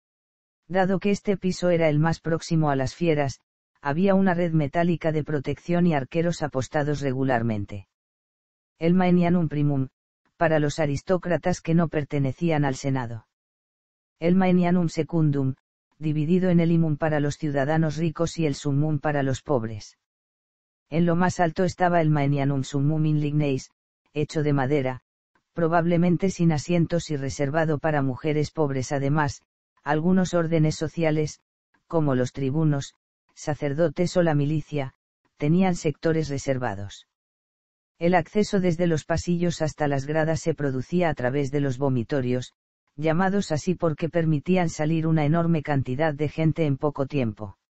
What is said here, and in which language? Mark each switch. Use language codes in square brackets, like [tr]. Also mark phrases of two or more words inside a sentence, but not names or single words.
[es] Dado que este piso era el más próximo a las fieras, había una red metálica de protección y arqueros apostados regularmente. El Maenianum primum, para los aristócratas que no pertenecían al Senado. El Maenianum secundum, dividido en el imum para los ciudadanos ricos y el summum para los pobres. En lo más alto estaba el Maenianum summum in ligneis, hecho de madera, probablemente sin asientos y reservado para mujeres pobres. Además, algunos órdenes sociales, como los tribunos, sacerdotes o la milicia, tenían sectores reservados. El acceso desde los pasillos hasta las gradas se producía a través de los vomitorios, llamados así porque permitían salir una enorme cantidad de gente en poco tiempo.